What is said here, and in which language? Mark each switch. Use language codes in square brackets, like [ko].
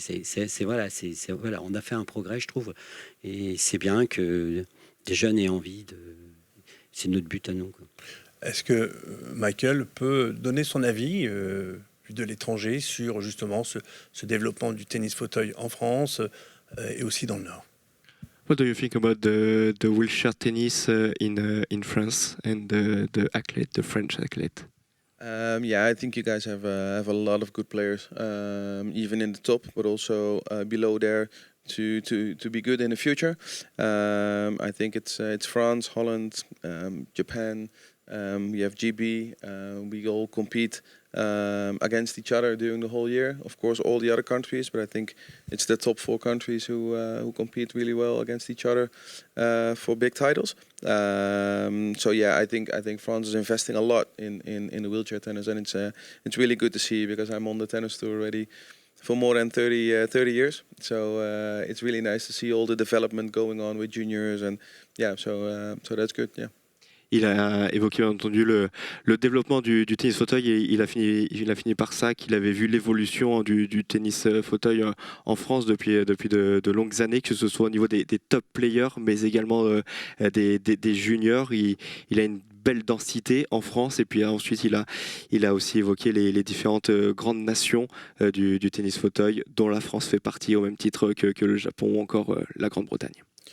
[fr] Et voilà, on a fait un progrès, je trouve. Et c'est bien que des jeunes aient envie de... C'est notre but à nous. Quoi. Est-ce que Michael peut donner son avis vu de l'étranger sur justement ce développement du tennis fauteuil en France et aussi dans le Nord? [en] What do you think about the wheelchair tennis in France and the French athlete? I think you guys have a lot of good players, even in the top, but also below there. To be good in the future. I think it's France, Holland, Japan. We have GB. We all compete against each other during the whole year. Of course, all the other countries, but I think it's the top 4 countries who compete really well against each other for big titles. I think France is investing a lot in the wheelchair tennis, and it's really good to see, because I'm on the tennis tour already for more than 30 years. So it's really nice to see all the development going on with juniors, and yeah, so that's good. Yeah. [fr] Il a évoqué bien entendu le développement du tennis fauteuil et il a fini par ça, qu'il avait vu l'évolution du tennis fauteuil en France depuis de longues années, que ce soit au niveau des top players, mais également des juniors. Il a une belle densité en France et puis ensuite il a aussi évoqué les différentes grandes nations du tennis fauteuil, dont la France fait partie au même titre que le Japon ou encore la Grande-Bretagne.